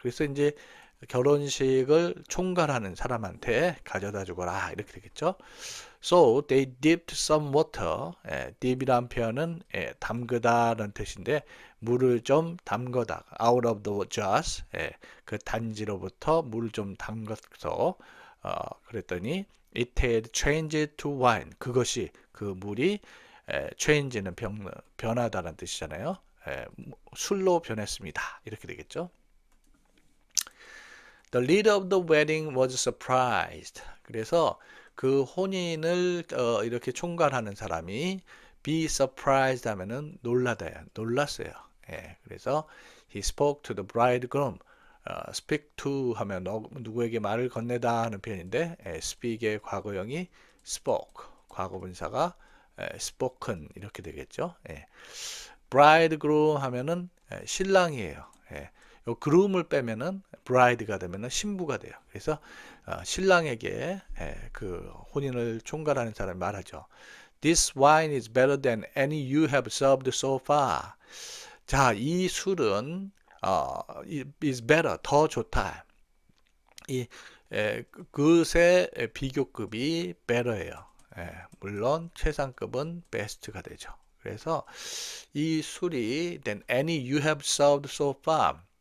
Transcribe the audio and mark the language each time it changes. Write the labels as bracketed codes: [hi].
[ko] 그래서 이제 결혼식을 총괄하는 사람한테 가져다 주거라 이렇게 되겠죠. [en] So they dipped some water. [ko] dip이란 표현은 담그다라는 뜻인데 물을 좀 담거다. [en] out of the jars. [ko] 그 단지로부터 물을 좀 담가서 그랬더니 [en] it had changed to wine. [ko] 그것이 그 물이 change는 변하다는 뜻이잖아요. 술로 변했습니다. 이렇게 되겠죠. [en] The leader of the wedding was surprised. [ko] 그래서 그 혼인을 이렇게 총괄하는 사람이 be surprised 하면은 놀랐어요. [en] 그래서 he spoke to the bridegroom. [ko] speak to 하면 누구에게 말을 건네다 하는 표현인데 speak의 과거형이 spoke, 과거분사가 spoken 이렇게 되겠죠. bridegroom 하면은 신랑이에요. 요 groom을 빼면은 bride가 되면은 신부가 돼요. 그래서 신랑에게 그 혼인을 총괄하는 사람이 말하죠. [en] This wine is better than any you have served so far. [ko] 자, 이 술은 is better, 더 좋다. 이 그것의 비교급이 better예요. 물론 최상급은 best가 되죠. 그래서 이 술이 [en] than any you have served so far.